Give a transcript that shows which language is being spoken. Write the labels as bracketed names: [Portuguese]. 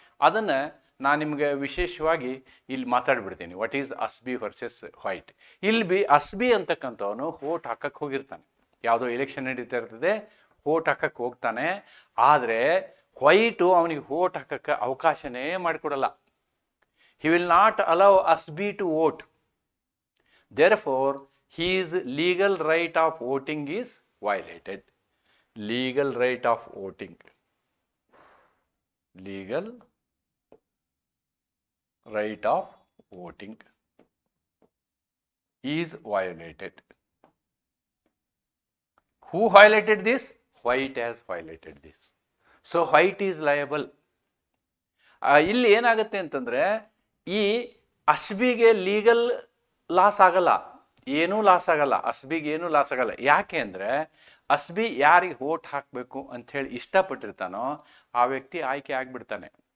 [Kannada] ಅದನ್ನು ನಾನು ನಿಮಗೆ ವಿಶೇಷವಾಗಿ ಇಲ್ಲಿ ಮಾತಾಡ್ಬಿಡ್ತೀನಿ. [English] What is ಅಸ್ಬಿ versus white. [Kannada] ಇಲ್ಲಿ ಅಸ್ಬಿ ಅಂತಕ್ಕಂಥವನು ವೋಟ್ ಹಾಕಕ್ಕೆ ಹೋಗಿರ್ತಾನೆ. ಯಾವುದೋ ಎಲೆಕ್ಷನ್ ನಡೀತಾ ಇರ್ತದೆ, ವೋಟ್ ಹಾಕಕ್ಕೆ ಹೋಗ್ತಾನೆ. ಆದರೆ ವೈಟು ಅವನಿಗೆ ವೋಟ್ ಹಾಕಕ್ಕೆ ಅವಕಾಶನೇ ಮಾಡಿಕೊಡಲ್ಲ. [English] he will not allow Asbi to vote. Therefore, his legal right of voting is violated. Legal right of voting. Legal right of voting is violated. Who violated this? White has violated this. So, White is liable. [Kannada] ಇಲ್ಲಿ ಏನಾಗುತ್ತೆ ಅಂತಂದರೆ ಈ ಅಸ್ಬಿಗೆ legal loss ಆಗಲ್ಲ, ಏನೂ loss ಆಗಲ್ಲ. ಅಸ್ಬಿಗೆ ಏನೂ loss ಆಗಲ್ಲ. ಯಾಕೆ ಅಂದರೆ ಅಸ್ಬಿ ಯಾರಿಗೆ ವೋಟ್ ಹಾಕಬೇಕು ಅಂಥೇಳಿ ಇಷ್ಟಪಟ್ಟಿರ್ತಾನೋ ಆ ವ್ಯಕ್ತಿ ಆಯ್ಕೆ ಆಗಿಬಿಡ್ತಾನೆ.